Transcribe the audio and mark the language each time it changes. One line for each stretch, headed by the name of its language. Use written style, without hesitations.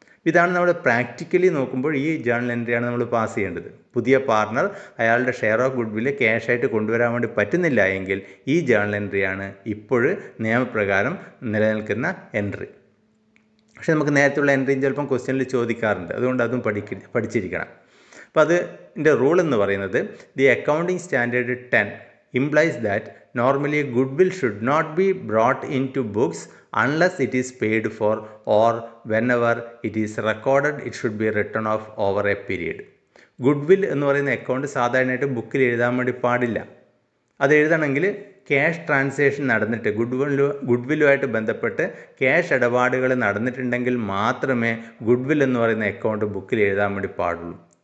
Malayalam: ഇതാണ് നമ്മൾ പ്രാക്ടിക്കലി നോക്കുമ്പോൾ ഈ ജേണൽ എൻട്രിയാണ് നമ്മൾ പാസ് ചെയ്യേണ്ടത്. പുതിയ പാർട്ട്ണർ അയാളുടെ ഷെയർ ഓഫ് ഗുഡ്വിൽ ക്യാഷായിട്ട് കൊണ്ടുവരാൻ വേണ്ടി പറ്റുന്നില്ല എങ്കിൽ ഈ ജേണൽ എൻട്രിയാണ് ഇപ്പോൾ നിയമപ്രകാരം നിലനിൽക്കുന്ന എൻട്രി. പക്ഷെ നമുക്ക് നേരത്തെയുള്ള എൻട്രിയും ചിലപ്പം ക്വസ്റ്റ്യനിൽ ചോദിക്കാറുണ്ട്, അതുകൊണ്ട് അതും പഠിച്ചിരിക്കണം. അപ്പോൾ അതിൻ്റെ റൂൾ എന്ന് പറയുന്നത് the accounting standard 10
English: implies that normally goodwill should not be brought into books unless it is paid for, or whenever it is recorded it should be written off over a period.
Malayalam: Goodwill എന്ന് പറയുന്ന account സാധാരണയായിട്ട് ബുക്കിൽ എഴുതാൻ വേണ്ടി പാടില്ല. അത് എഴുതണമെങ്കിൽ cash transaction നടന്നിട്ട് ഗുഡ്വില്ലുമായിട്ട് ബന്ധപ്പെട്ട് ക്യാഷ് ഇടപാടുകൾ നടന്നിട്ടുണ്ടെങ്കിൽ മാത്രമേ ഗുഡ്വിൽ എന്ന് പറയുന്ന അക്കൗണ്ട് ബുക്കിൽ എഴുതാൻ വേണ്ടി പാടുള്ളൂ.